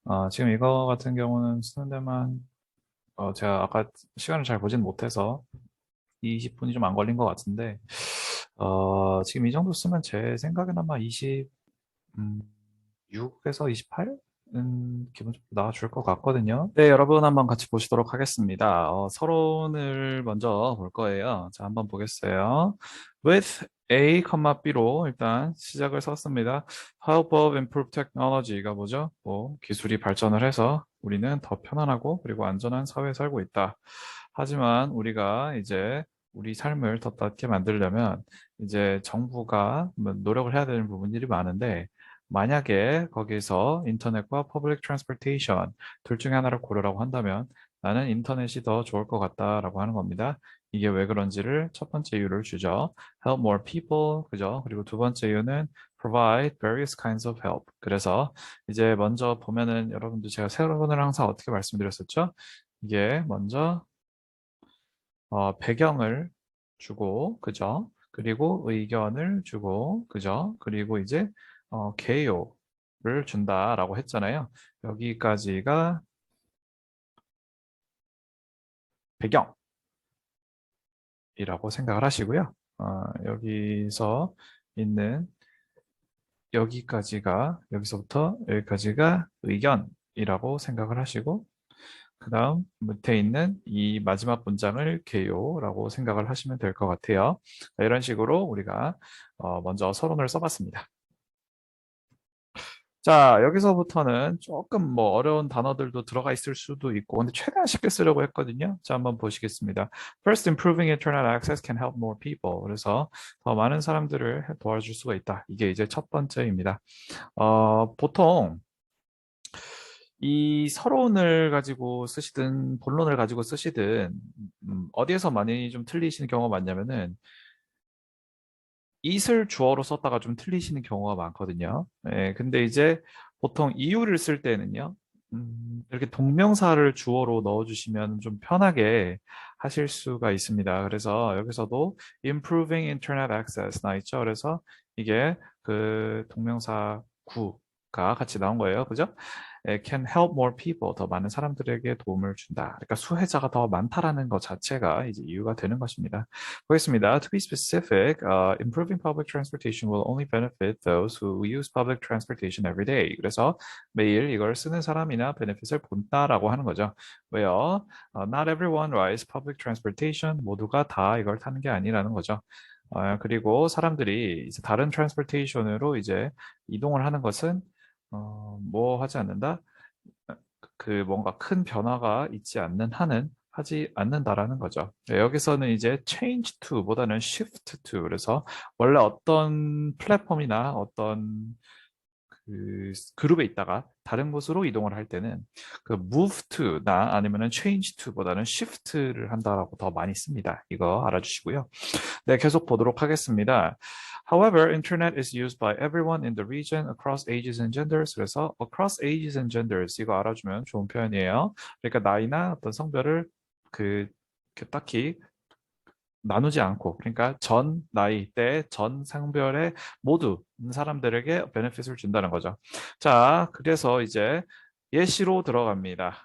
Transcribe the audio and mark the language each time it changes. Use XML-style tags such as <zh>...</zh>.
<ko>지금 이거 같은 경우는 쓰는 데만, 제가 아까 시간을 잘 보진 못해서 20분이 좀 안 걸린 것 같은데, 지금 이 정도 쓰면 제 생각엔 아마 26에서 28? 기본적으로 나와줄 것 같거든요. 네, 여러분 한번 같이 보시도록 하겠습니다. 서론을 먼저 볼 거예요. 자, 한번 보겠어요. With A, B로 일단 시작을 썼습니다.</ko> <en>Help of improved technology가</en> <ko>뭐죠? 뭐, 기술이 발전을 해서 우리는 더 편안하고 그리고 안전한 사회에 살고 있다. 하지만 우리가 이제 우리 삶을 더 낫게 만들려면 이제 정부가 뭐 노력을 해야 되는 부분들이 많은데 만약에 거기서 인터넷과 퍼블릭 트랜스포테이션 둘 중에 하나를 고르라고 한다면 나는 인터넷이 더 좋을 것 같다라고 하는 겁니다. 이게 왜 그런지를 첫 번째 이유를 주죠.</ko> <en>Help more people,</en> <ko>그죠? 그리고 두 번째 이유는</ko> <en>provide various kinds of help.</en> <ko>그래서 이제 먼저 보면은 여러분들 제가 세로론을 항상 어떻게 말씀드렸었죠? 이게 먼저 배경을 주고, 그죠? 그리고 의견을 주고, 그죠? 그리고 이제 개요를 준다라고 했잖아요. 여기까지가 배경이라고 생각을 하시고요. 여기서 있는 여기서부터 여기까지가 의견이라고 생각을 하시고, 그 다음 밑에 있는 이 마지막 문장을 개요라고 생각을 하시면 될 것 같아요. 자, 이런 식으로 우리가 먼저 서론을 써봤습니다. 자, 여기서부터는 조금 뭐 어려운 단어들도 들어가 있을 수도 있고, 근데 최대한 쉽게 쓰려고 했거든요. 자, 한번 보시겠습니다.</ko> <en>First, improving internet access can help more people.</en> <ko>그래서 더 많은 사람들을 도와줄 수가 있다. 이게 이제 첫 번째입니다. 보통 이 서론을 가지고 쓰시든 본론을 가지고 쓰시든 어디에서 많이 좀 틀리시는 경우가 많냐면은 it을 주어로 썼다가 좀 틀리시는 경우가 많거든요. 예, 근데 이제 보통 이유를 쓸 때는요, 이렇게 동명사를 주어로 넣어주시면 좀 편하게 하실 수가 있습니다. 그래서 여기서도</ko> <en>improving internet access</en> <ko>나 있죠. 그래서 이게 그 동명사 구가 같이 나온 거예요. 그죠?</ko> <en>can help more people</en> <ko>더 많은 사람들에게 도움을 준다. 그러니까 수혜자가 더 많다라는 것 자체가 이제 이유가 되는 것입니다. 보겠습니다.</ko> <en>To be specific, improving public transportation will only benefit those who use public transportation every day.</en> <ko>그래서 매일 이걸 쓰는 사람이나 베네핏을 본다라고 하는 거죠. 왜요?</ko> <en>Not everyone rides public transportation.</en> <ko>모두가 다 이걸 타는 게 아니라는 거죠. 그리고 사람들이 이제 다른 트랜스포테이션으로 이제 이동을 하는 것은 뭐 하지 않는다? 그 뭔가 큰 변화가 있지 않는 한은 하지 않는다라는 거죠. 네, 여기서는 이제</ko> <en>change to</en> <ko>보다는</ko> <en>shift to</en> <ko>그래서 원래 어떤 플랫폼이나 어떤 그 그룹에 있다가 다른 곳으로 이동을 할 때는 그</ko> <en>move to</en> <ko>나 아니면은 change to보다는 shift를 한다라고 더 많이 씁니다. 이거 알아주시고요. 네, 계속 보도록 하겠습니다.</ko> <en>However, internet is used by everyone in the region across ages and genders.</en> <ko>그래서</ko> <en>across ages and genders</en> <ko>이거 알아주면 좋은 표현이에요. 그러니까 나이나 어떤 성별을 그, 그 딱히 나누지 않고 그러니까 전 나이대 전 성별의 모두 사람들에게 베네핏을 준다는 거죠. 자, 그래서 이제 예시로 들어갑니다.</ko>